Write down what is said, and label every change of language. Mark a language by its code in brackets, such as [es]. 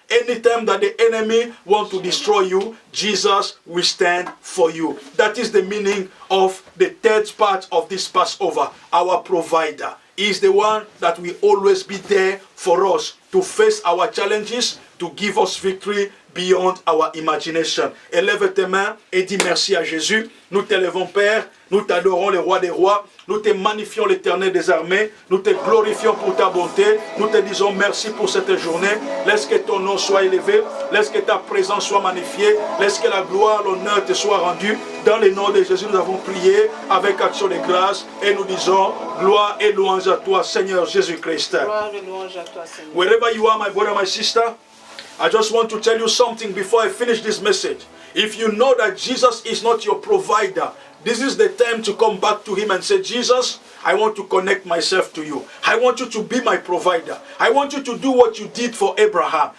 [en] Anytime that the enemy wants to destroy you, Jesus will stand for you. That is the meaning of the third part of this Passover. Our provider is the one that will always be there for us to face our challenges, to give us victory beyond our imagination. [fr] Élève tes mains et dis merci à Jésus. Nous t'élèvons, Père. Nous t'adorons, le roi des rois. Nous te magnifions, l'Éternel des armées. Nous te glorifions pour ta bonté. Nous te disons merci pour cette journée. Laisse que ton nom soit élevé. Laisse que ta présence soit magnifiée. Laisse que la gloire, l'honneur te soit rendu. Dans le nom de Jésus, nous avons prié avec action de grâce et nous disons gloire et louange à toi, Seigneur Jésus-Christ. Gloire et louange à toi, Seigneur. [en] Wherever you are, my brother, my sister, I just want to tell you something before I finish this message. If you know that Jesus is not your provider, this is the time to come back to him and say, Jesus, I want to connect myself to you. I want you to be my provider. I want you to do what you did for Abraham.